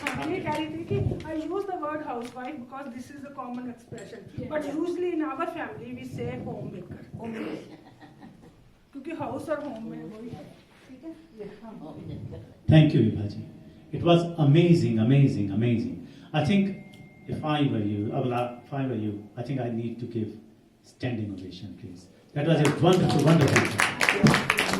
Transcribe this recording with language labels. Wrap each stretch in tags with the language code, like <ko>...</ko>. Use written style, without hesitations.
<hi>ये कह रही थी कि</hi> <en>I use the word housewife because this is a common expression. But usually in our family we say homemaker.</en> <hi>क्योंकि house और home में वही है. ठीक है?</hi> <en>Thank you, Vibha ji. It was amazing, amazing, amazing. I think if I were you, I think I need to give standing ovation, please. That was a wonderful, wonderful.</en>